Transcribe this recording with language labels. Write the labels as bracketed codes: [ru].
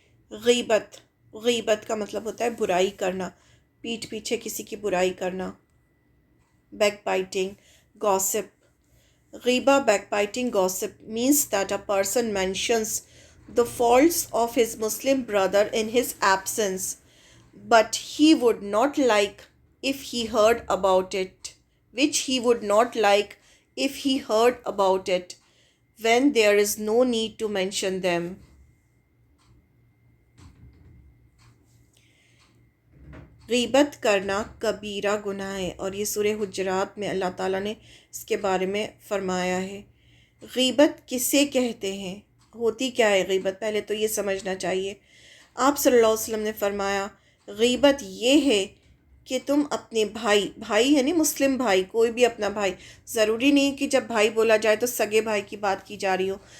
[ur] غیبت، غیبت کا مطلب ہوتا ہے برائی کرنا، پیٹھ پیچھے کسی کی برائی کرنا. [en] Backbiting, gossip. Ghiba, backbiting, gossip means that a person mentions the faults of his Muslim brother in his absence, but he would not like if he heard about it, which he would not like if he heard about it, when there is no need to mention them. [ur] غیبت کرنا کبیرہ گناہ ہے، اور یہ سورہ حجرات میں اللہ تعالیٰ نے اس کے بارے میں فرمایا ہے. غیبت کسے کہتے ہیں؟ ہوتی کیا ہے غیبت؟ پہلے تو یہ سمجھنا چاہیے. آپ صلی اللہ علیہ وسلم نے فرمایا غیبت یہ ہے کہ تم اپنے بھائی یعنی مسلم بھائی، کوئی بھی اپنا بھائی، ضروری نہیں کہ جب بھائی بولا جائے تو سگے بھائی کی بات کی جا رہی ہو.